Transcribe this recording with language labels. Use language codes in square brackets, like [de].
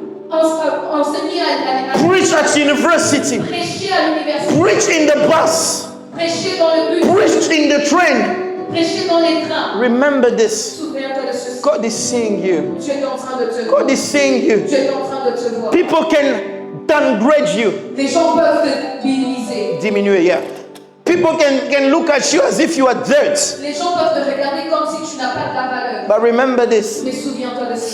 [fr] Enseigner à [en] Preach at university. [fr] prêcher à l'université. [en] Preach in the bus. [fr] Prêcher dans le bus. [en] Preach in the train. [fr] Prêcher dans les trains. [en] Remember this. [fr] Souviens-toi de ceci. [en] God is seeing you. [fr] Dieu est en train de te voir. [en] God is seeing you. [fr] Dieu est en train de te voir. [en] People can downgrade you. [fr] Les gens peuvent te minimiser. Diminuer, yeah. [en] People can look at you as if you are dirt. [fr] Les gens peuvent te regarder comme si tu n'as pas de la valeur. [en] But remember this. [fr] Mais souviens-toi de ceci.